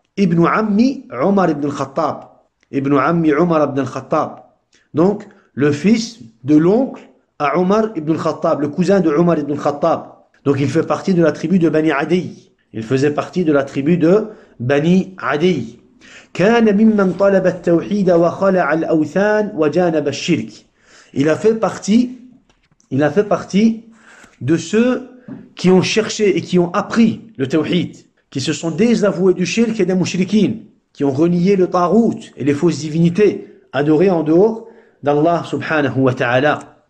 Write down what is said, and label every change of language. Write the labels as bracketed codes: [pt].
[ar] Ibn Ammi Omar ibn al-Khattab. Ibn Ammi Omar ibn al-Khattab. [fr] Donc, le fils de l'oncle à Omar ibn al-Khattab, le cousin de Omar ibn al-Khattab. Donc, il fait partie de la tribu de Bani Adi. Il faisait partie de la tribu de Bani Adi. [ar] كان ممن طلب التوحيد وخلع الأوثان وجانب الشرك. [fr] Il a fait partie de ceux qui ont cherché et qui ont appris le tawhid, qui se sont désavoués du shirk et des mouchriquines, qui ont renié le tarout et les fausses divinités adorées en dehors d'Allah subhanahu wa ta'ala.